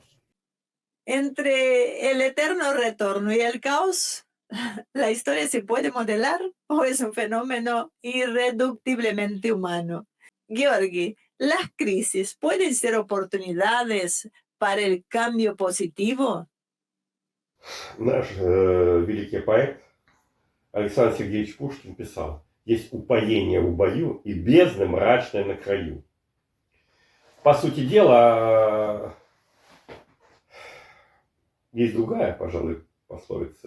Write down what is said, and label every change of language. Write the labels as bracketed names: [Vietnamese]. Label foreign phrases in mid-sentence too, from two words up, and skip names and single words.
[Spanish] Entre el eterno retorno y el caos, ¿la historia se puede modelar o es un fenómeno irreductiblemente humano? Georgi, ¿las crisis pueden ser oportunidades para el cambio positivo? [Russian] Наш великий поэт Александр Сергеевич Пушкин писал: «Есть упоение в бою и бездна мрачная на краю». По сути дела, есть другая, пожалуй, пословица.